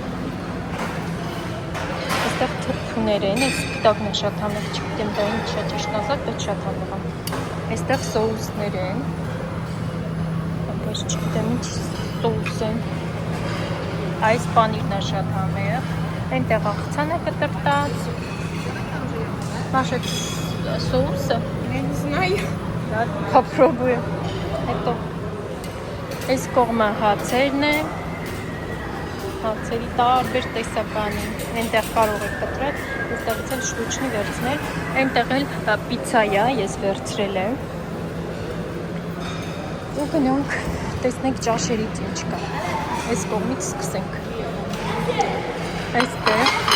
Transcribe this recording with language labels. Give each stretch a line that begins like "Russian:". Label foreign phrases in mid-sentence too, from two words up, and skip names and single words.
Armenian: այստեղ թրթուներ են, այս սպիտակն է շատ համեղ, չգիտեմ դա ինչ է ճիշտ ասած, բայց շատ համեղ է, այստեղ սոուսներ են, բայց չգիտեմ ինչ սոուս են, այս պանիրն է շատ համեղ, այնտեղ աղցան է կտրտած,
Russian: Маша, соуса? Я не знаю. Да, попробуем.
Armenian: Это այս կողմը հացերն է, հացերի տարբեր տեսական են, այնտեղ կարող եք կտրել, այստեղից էլ շտուչնի վերցնել, այնտեղ էլ պիցա է, ես վերցրել եմ, ու գնանք տեսնենք ճաշերից ինչ կա, այս կողմից սկսենք, այստեղ